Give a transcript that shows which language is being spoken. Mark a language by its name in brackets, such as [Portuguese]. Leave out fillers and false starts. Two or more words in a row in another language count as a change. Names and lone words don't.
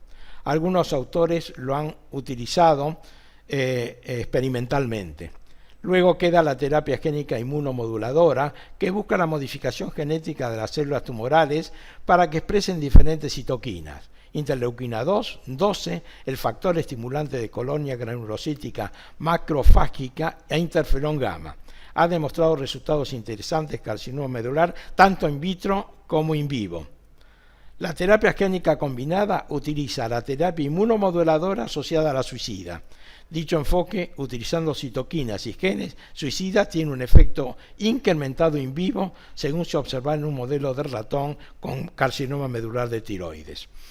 [Spanish] Algunos autores lo han utilizado experimentalmente. Luego queda la terapia génica inmunomoduladora, que busca la modificación genética de las células tumorales para que expresen diferentes citoquinas. Interleuquina 2, 12, el factor estimulante de colonia granulocítica macrofágica e interferón gamma. Ha demostrado resultados interesantes carcinoma medular tanto [Latin] in vitro [Spanish] como [Latin] in vivo. [Spanish] La terapia génica combinada utiliza la terapia inmunomoduladora asociada a la suicida. Dicho enfoque, utilizando citoquinas y genes suicidas, tiene un efecto incrementado [Latin] in vivo, [Spanish] según se observa en un modelo de ratón con carcinoma medular de tiroides.